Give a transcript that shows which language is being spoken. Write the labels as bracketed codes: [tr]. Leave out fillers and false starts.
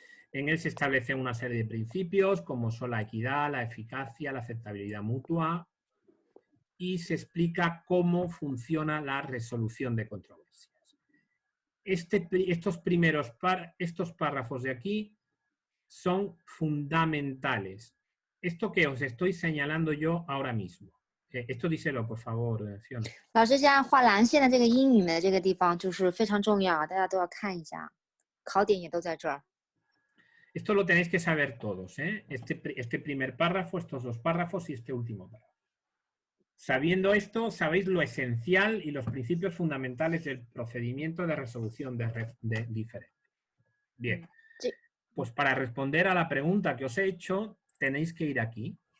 [es] En él se establecen una serie de principios como son la equidad, la eficacia, la aceptabilidad mutua y se explica cómo funciona la resolución de controversias. Estos párrafos de aquí son fundamentales. Esto que os estoy señalando yo ahora mismo. Esto díselo, por favor, Fiona. [zh] 老师，现在画蓝线的这个英语的这个地方就是非常重要，大家都要看一下，考点也都在这儿。 [es] Esto lo tenéis que saber todos, ¿eh? Este primer párrafo, estos dos párrafos y este último párrafo. Sabiendo esto, sabéis lo esencial y los principios fundamentales del procedimiento de resolución de diferencias. Bien, sí. Pues para responder a la pregunta que os he hecho, tenéis que ir aquí.